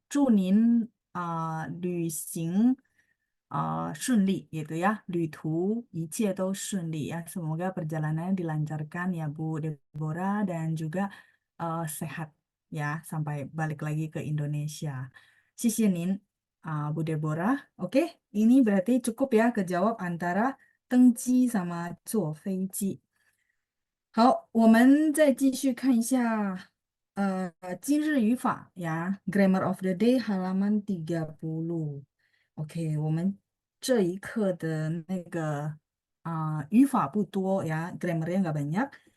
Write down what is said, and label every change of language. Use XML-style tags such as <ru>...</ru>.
<zh>祝您旅行顺利</zh> <id>gitu ya.</id> <zh>旅途一切都顺利 ya.</zh> <id>Semoga perjalanannya dilancarkan ya Bu Deborah dan juga sehat ya sampai balik lagi ke Indonesia.</id> <zh>谢谢您</zh> <id>Bu Deborah. Oke, ini berarti cukup ya kejawab antara 登机 sama 坐飞机。</id> <zh>好，我们再继续看一下，今日语法呀，</zh> <en>Grammar of the Day</en> <zh>halaman 30. OK，我们这一课的那个语法不多呀，</zh> <id>Grammarnya nggak banyak。</id>